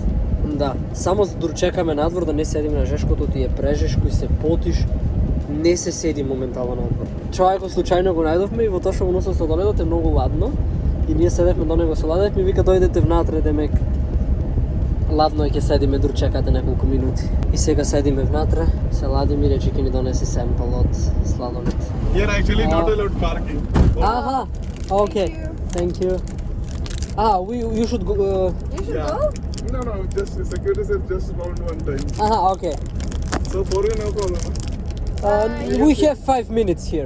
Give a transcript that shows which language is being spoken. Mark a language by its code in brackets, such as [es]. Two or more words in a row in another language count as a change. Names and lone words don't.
[mk] Да, само дур чекаме надвор да не седиме на жешкото, ти е прежешко и се потиш, не се седи моментално надвор. Човекот случајно го најдовме и во тоа што го носел сладоледот е многу ладно и ние седевме до него се ладевме и вика дојдете внатре, демек ладно и ќе седиме дур чекате неколку минути. И сега седиме внатре, се ладим и рече ќе ни донесе семпл од сладолед. [en] Here actually not allowed parking. Аха, окей, thank you. You should go... You should Yeah. go? No, just security said just round one time. окей. So for you no problem. We have 5 minutes here.